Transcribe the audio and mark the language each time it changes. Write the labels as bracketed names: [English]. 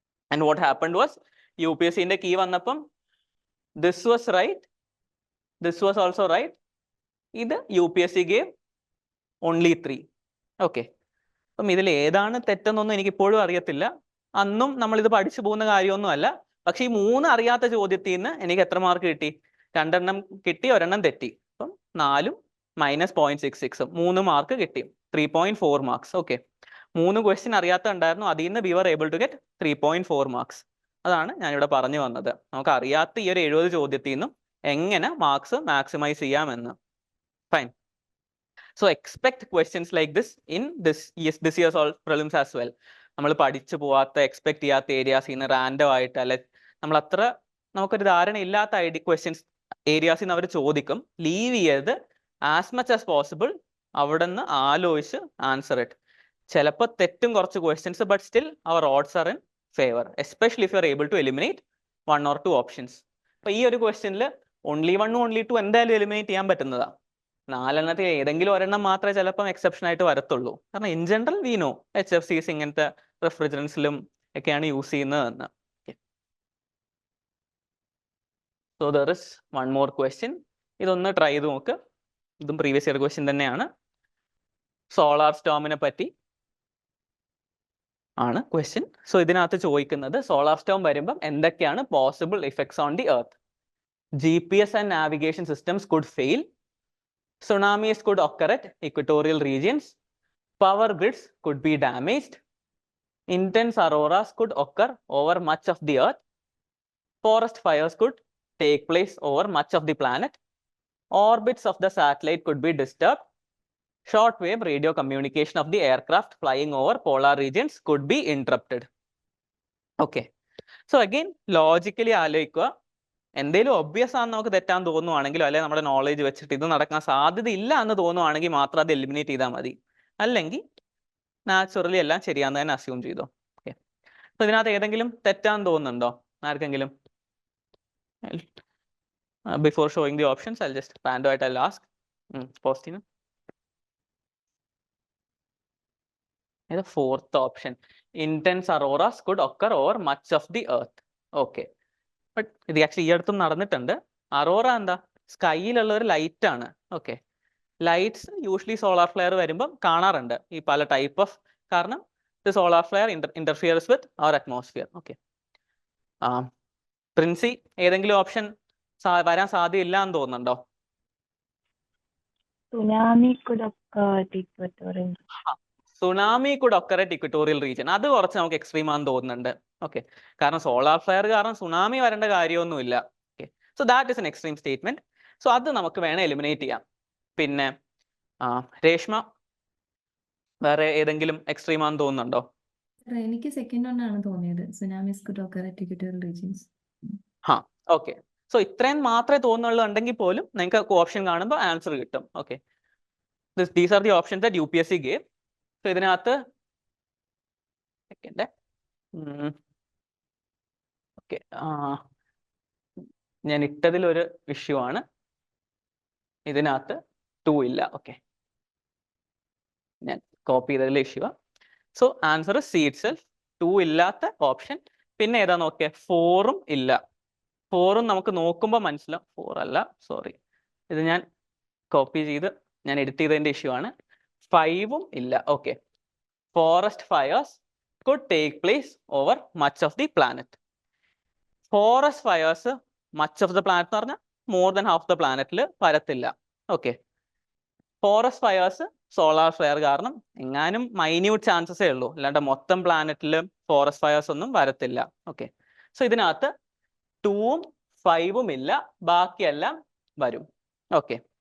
[English] and what happened was, [Malayalam] UPSC-ന്റെ key വന്നപ്പം [English] this was right, this was also right. ഇത് UPSC gave only 3. [Malayalam] Okay, അപ്പം ഇതിൽ ഏതാണ് തെറ്റെന്നൊന്നും എനിക്ക് ഇപ്പോഴും അറിയത്തില്ല. അന്നും നമ്മൾ ഇത് പഠിച്ചു പോകുന്ന കാര്യമൊന്നും അല്ല. പക്ഷെ ഈ 3 അറിയാത്ത ചോദ്യത്തിൽ നിന്ന് എനിക്ക് എത്ര മാർക്ക് കിട്ടി? 2 എണ്ണം കിട്ടി, 1 എണ്ണം തെറ്റി. അപ്പം 4 മൈനസ് 0.66 3 മാർക്ക് കിട്ടി, 3.4 മാർക്സ്. ഓക്കെ, 3 ക്വസ്റ്റ്യൻ അറിയാത്ത ഉണ്ടായിരുന്നു, അതിൽ നിന്ന് [English] we were able to get [Malayalam] 3.4 marks. അതാണ് ഞാനിവിടെ പറഞ്ഞു വന്നത്. നമുക്ക് അറിയാത്ത ഈ ഒരു 70 ചോദ്യത്തിൽ നിന്നും എങ്ങനെ മാർക്സ് മാക്സിമൈസ് ചെയ്യാമെന്ന്. Fine. [English] So expect questions like this in this year's all prelims as well. [Malayalam] നമ്മൾ പഠിച്ചു പോവാത്ത എക്സ്പെക്ട് ചെയ്യാത്ത ഏരിയാസിൽ നിന്ന് റാൻഡം ആയിട്ട് അല്ലെ നമ്മൾ അത്ര നമുക്കൊരു ധാരണ ഇല്ലാത്ത ക്വസ്റ്റ്യൻസ് ഏരിയാസിൽ നിന്ന് അവർ ചോദിക്കും. ലീവ് ചെയ്ത് [English] as much as possible [Malayalam] അവിടെ നിന്ന് ആലോചിച്ച് ആൻസർ ഇറ്റ്. ചിലപ്പോൾ തെറ്റും കുറച്ച് questions, [English] But still our odds are in favour, especially if you are able to eliminate 1 or 2 options. [Malayalam] അപ്പൊ ഈ ഒരു ക്വസ്റ്റ്യനിൽ only 1 only 2 എന്തായാലും എലിമിനേറ്റ് ചെയ്യാൻ പറ്റുന്നതാ. 4 ഏതെങ്കിലും ഒരെണ്ണം മാത്രമേ ചിലപ്പം എക്സെപ്ഷൻ ആയിട്ട് വരത്തുള്ളൂ. കാരണം [English] in general we know [Malayalam] HFCs ഇങ്ങനത്തെ റെഫ്രിജറൻസിലും ഒക്കെയാണ് യൂസ് ചെയ്യുന്നതെന്ന്. [English] So there is 1 more question. [Malayalam] ഇതൊന്ന് ട്രൈ ചെയ്ത് നോക്ക്. ഇതും പ്രീവിയസ് ഇയർ ക്വസ്റ്റ്യൻ തന്നെയാണ്. സോളാർ സ്റ്റോമിനെ പറ്റി ആണ് ക്വസ്റ്റ്യൻ. സോ ഇതിനകത്ത് ചോദിക്കുന്നത് സോളാർ സ്റ്റോം വരുമ്പം എന്തൊക്കെയാണ് possible effects on the earth. [English] GPS and navigation systems could fail. Tsunamis could occur at equatorial regions. Power grids could be damaged. Intense auroras could occur over much of the earth. Forest fires could take place over much of the planet. Orbits of the satellite could be disturbed. Shortwave radio communication of the aircraft flying over polar regions could be interrupted. Okay. So again, logically ആലോചിക്കുക. [Malayalam] എന്തെങ്കിലും obvious ആണെന്ന് നമുക്ക് തെറ്റാൻ തോന്നുവാണെങ്കിലോ അല്ലെങ്കിൽ നമ്മുടെ knowledge വെച്ചിട്ട് ഇത് നടക്കാൻ സാധ്യത ഇല്ല എന്ന് തോന്നുവാണെങ്കിൽ മാത്രം അത് എലിമിനേറ്റ് ചെയ്താൽ മതി. അല്ലെങ്കിൽ നാച്ചുറലി എല്ലാം ശരിയാന്ന് തന്നെ അസ്യൂം ചെയ്തോ. ഓക്കെ. അപ്പൊ ഇതിനകത്ത് ഏതെങ്കിലും തെറ്റാന്ന് തോന്നുന്നുണ്ടോ ആർക്കെങ്കിലും? [English] Before showing the options I just random ആയിട്ട് I ask. [Malayalam] പോസ്റ്റിന് ഇത് 4th option. [English] Intense auroras could occur over much of the earth. Okay. [Malayalam] But ഇത് ആക്ച്വലി ഈ അടുത്തും നടന്നിട്ടുണ്ട്. അറോറ എന്താ? സ്കൈയിലുള്ള ഒരു ലൈറ്റ് ആണ്. Okay. Lights usually solar flare വരുമ്പം കാണാറുണ്ട് ഈ പല ടൈപ്പ് ഓഫ്. [English] കാരണം ഇത് solar flare interferes with our atmosphere. Okay. [Malayalam] പ്രിൻസി ഏതെങ്കിലും ഓപ്ഷൻ വരാൻ സാധ്യതയില്ല എന്ന് തോന്നുന്നുണ്ടോ? [English] Tsunami could occur at equatorial. Tsunami could occur at equatorial region. [Malayalam] അത് കുറച്ച് നമുക്ക് എക്സ്ട്രീം ആണെന്ന് തോന്നുന്നുണ്ട്. [English] Okay. [Malayalam] കാരണം സോളാർ ഫ്ലെയർ കാരണം സുനാമി വരേണ്ട കാര്യമൊന്നുമില്ല. Okay. [English] So that is an extreme statement. So [Malayalam] അത് നമുക്ക് വേണേൽ എലിമിനേറ്റ് ചെയ്യാം. പിന്നെ രേഷ്മ വേറെ ഏതെങ്കിലും എക്സ്ട്രീം ആണെന്ന് തോന്നുന്നുണ്ടോ? എനിക്ക് സെക്കൻഡ് ആണ് തോന്നിയത്. [English] Tsunamis could occur at equatorial regions. Okay. [Malayalam] So ഇത്രയും മാത്രമേ തോന്നുള്ളൂ ഉണ്ടെങ്കിൽ പോലും നിങ്ങൾക്ക് ഓപ്ഷൻ കാണുമ്പോൾ ആൻസർ കിട്ടും. Okay. [English] These are the options that UPSC gave. So [Malayalam] ഇതിനകത്ത് ഓക്കെ ഞാൻ ഇട്ടതിലൊരു ഇഷ്യൂ ആണ്. ഇതിനകത്ത് 2 ഇല്ല. ഓക്കെ. ഞാൻ copy ചെയ്തതിലെ issue. So answer C it self. 2 ഇല്ലാത്ത ഓപ്ഷൻ. പിന്നെ ഏതാ നോക്കിയ? 4ഉം ഇല്ല. 4ഉം നമുക്ക് നോക്കുമ്പോൾ മനസ്സിലാവും. 4 അല്ല, സോറി, ഇത് ഞാൻ കോപ്പി ചെയ്ത് ഞാൻ എഡിറ്റ് ചെയ്തതിന്റെ ഇഷ്യൂ ആണ്. 5ഉം ഇല്ല. Okay. [English] Forest fires could take place over much of the planet. [Malayalam] Forest fires much of the planet എന്ന് പറഞ്ഞാൽ മോർ ദാൻ ഹാഫ് ദ പ്ലാനറ്റിൽ വരത്തില്ല. Okay. Forest fires solar flare കാരണം എങ്ങാനും മൈന്യൂട്ട് ചാൻസസേ ഉള്ളൂ, അല്ലാണ്ട് മൊത്തം പ്ലാനറ്റിൽ ഫോറസ്റ്റ് ഫയേഴ്സ് ഒന്നും വരത്തില്ല. ഓക്കെ. സോ ഇതിനകത്ത് 2ഉം 5ഉം ഇല്ല, ബാക്കിയെല്ലാം വരും. ഓക്കെ.